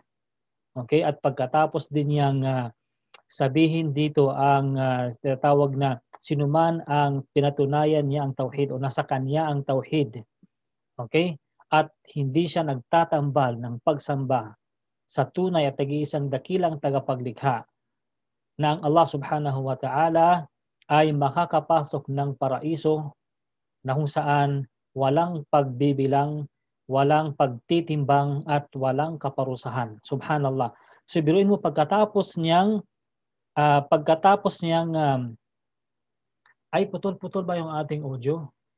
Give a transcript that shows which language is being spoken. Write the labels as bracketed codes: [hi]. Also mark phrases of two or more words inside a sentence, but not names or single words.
[tl] okay, at pagkatapos din niyang sabihin dito ang tinatawag na sinuman ang pinatunayan niya ang tauhid o nasa kanya ang tauhid, okay, at hindi siya nagtatambal ng pagsamba sa tunay at nag-iisang dakilang tagapaglikha na ang Allah [ar] سبحانه وتعالى [tl] ay makakapasok ng paraiso na kung saan walang pagbibilang, walang pagtitimbang at walang kaparusahan. Subhanallah. So biruin mo pagkatapos niyang ay putol-putol ba yung ating audio?